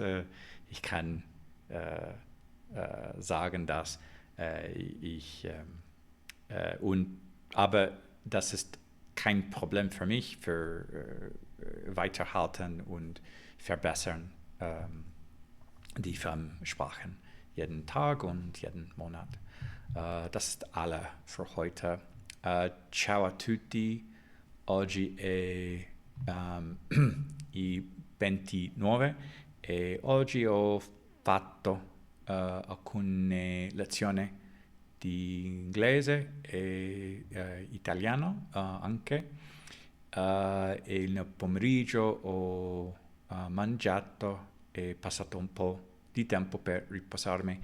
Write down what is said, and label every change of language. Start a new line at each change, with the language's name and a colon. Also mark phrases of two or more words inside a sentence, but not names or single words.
German: Ich kann sagen, dass ich aber das ist kein Problem für mich für weiterhalten und verbessern die Fremdsprachen jeden Tag und jeden Monat. Das ist alle für heute.
Italian: Ciao a tutti. Oggi è i 29 e oggi ho fatto alcune lezioni di inglese e italiano anche e nel pomeriggio ho mangiato e passato un po' di tempo per riposarmi.